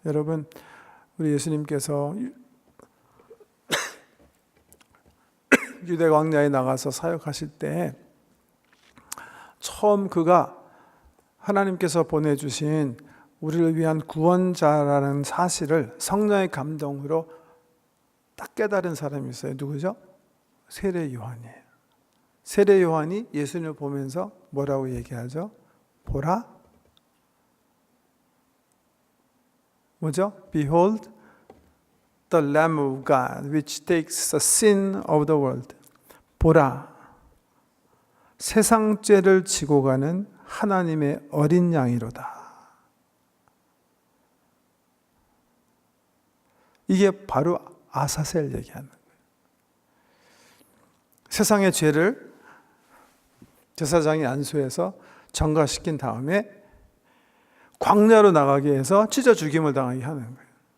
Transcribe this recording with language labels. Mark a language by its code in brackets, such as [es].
[ko] 여러분, 우리 예수님께서 유대 광야에 나가서 사역하실 때 처음 그가 하나님께서 보내주신 우리를 위한 구원자라는 사실을 성령의 감동으로 딱 깨달은 사람이 있어요. 누구죠? 세례 요한이에요. 세례 요한이 예수님을 보면서 뭐라고 얘기하죠? 보라, 뭐죠? [en] Behold the Lamb of God which takes the sin of the world. [ko] 보라, 세상 죄를 지고 가는 하나님의 어린 양이로다. 이게 바로 아사셀 얘기하는 거예요. 세상의 죄를 제사장이 안수해서 정가시킨 다음에 광야로 나가게 해서 찢어 죽임을 당하게 하는 거예요.